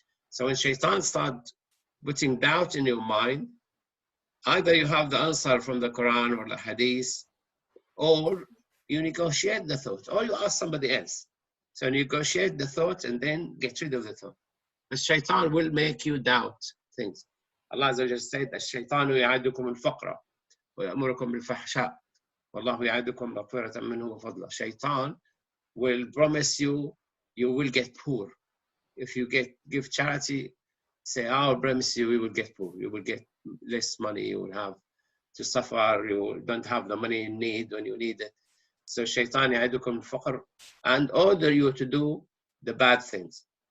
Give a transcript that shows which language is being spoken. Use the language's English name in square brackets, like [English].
[English] So when Shaitan starts putting doubt in your mind, either you have the answer from the Quran or the Hadith, or you negotiate the thought, or you ask somebody else. So negotiate the thought and then get rid of the thought. The Shaitan will make you doubt things. [Arabic] Allah Azza wa Jalla said, الشيطان يعدكم الفقر ويأمركم بالفحشاء والله يعدكم مغفرة منه وفضلا. [English] Shaitan will promise you, you will get poor. If you give charity, say, I will promise you, you will get poor. You will get less money. You will have to suffer. You don't have the money you need when you need it. So Shaitan [Arabic] يعدكم الفقر [English] and order you to do the bad things.